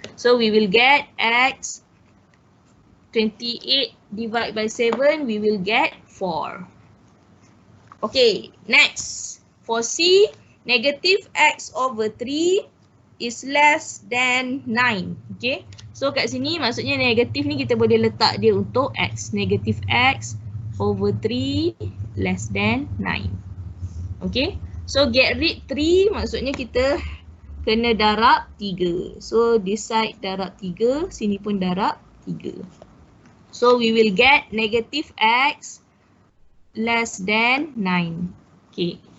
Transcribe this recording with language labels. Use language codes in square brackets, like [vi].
[en] So we will get x 28 divide by 7, we will get 4. Okay, next. For C, negative x over 3 is less than 9. [ms] Okay, so kat sini maksudnya negatif ni kita boleh letak dia untuk x. [en] Negative x over 3 less than 9. [ms] Okay, so [en] get rid [ms] 3 maksudnya kita kena darab 3. So [en] this side [ms] darab 3, sini pun darab 3. [en] So we will get negative x less than 9. Okay.